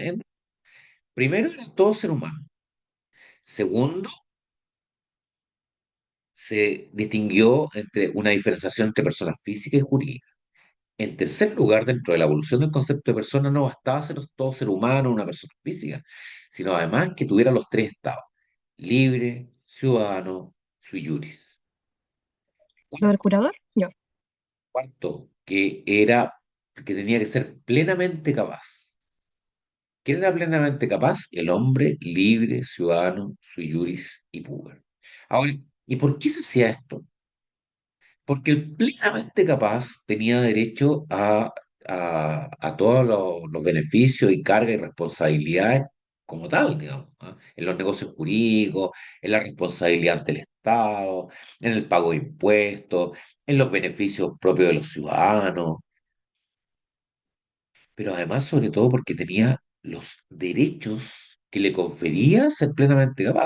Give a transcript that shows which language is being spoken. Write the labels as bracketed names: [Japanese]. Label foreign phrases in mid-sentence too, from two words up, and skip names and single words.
[Spanish] Primero, era todo ser humano. Segundo, se distinguió entre una diferenciación entre personas físicas y jurídicas. En tercer lugar, dentro de la evolución del concepto de persona, no bastaba ser todo ser humano, una persona física, sino además que tuviera los tres estados: libre, ciudadano, [Latin] sui juris. [Spanish] ¿Lo del curador? Yo. Cuarto, que tenía que ser plenamente capaz. ¿Quién era plenamente capaz? El hombre libre, ciudadano, [Latin] sui juris [Spanish] y puber. Ahora, ¿y por qué se hacía esto? Porque el plenamente capaz tenía derecho a todos los beneficios y cargas y responsabilidades como tal, digamos, ¿ah? En los negocios jurídicos, en la responsabilidad ante el Estado, en el pago de impuestos, en los beneficios propios de los ciudadanos, pero además, sobre todo, porque tenía los derechos que le confería ser plenamente capaz.